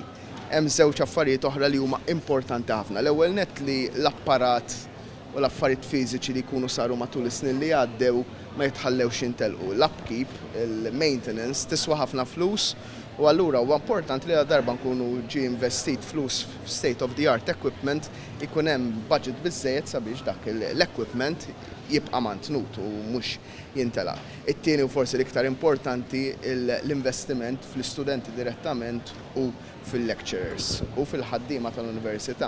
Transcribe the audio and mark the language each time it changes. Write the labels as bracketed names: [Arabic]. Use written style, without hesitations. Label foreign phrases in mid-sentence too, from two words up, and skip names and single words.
[Maltese] Hemm żewġ affarijiet oħra li huma importanti ħafna. L-ewwel nett li l-apparat u l-affarijiet fiżiċi li jkunu saru matul is-snin li għaddew ma jitħallewx jintelqu. L-upkeep, il-maintenance tiswa ħafna flus u allura huwa importanti li darba nkunu investit flus [English] state of the art equipment [Maltese] ikun hemm budget biżżejjed sabiex dak l-equipment jibqa' mantnut u mhux jintelaq. It-tieni u forsi l-iktar importanti l-investiment fl-istudenti direttament u fil-lecturers u fil-ħaddiema tal-Università.